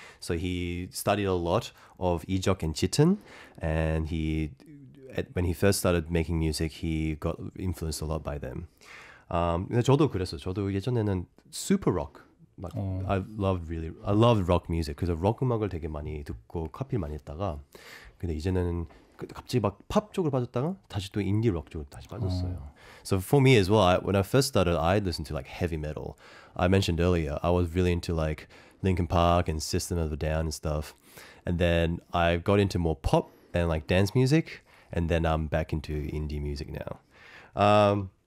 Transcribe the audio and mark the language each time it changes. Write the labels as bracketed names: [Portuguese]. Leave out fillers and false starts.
[English] So he studied a lot of Ijok and Jitten, and when he first started making music, he got influenced a lot by them. [Korean] 근데 저도 그랬어요. 저도 예전에는 [English] super rock, I loved rock music. [Korean] 그래서 록 음악을 되게 많이 듣고 카피를 많이 했다가, 근데 이제는 갑자기 막 팝 쪽으로 빠졌다가 다시 또 인디 록 쪽으로 다시 빠졌어요. [English] So for me as well, when I first started, I listened to like heavy metal. I mentioned earlier, I was really into like Linkin Park and System of a Down and stuff. And then I got into more pop and like dance music. And then I'm back into indie music now.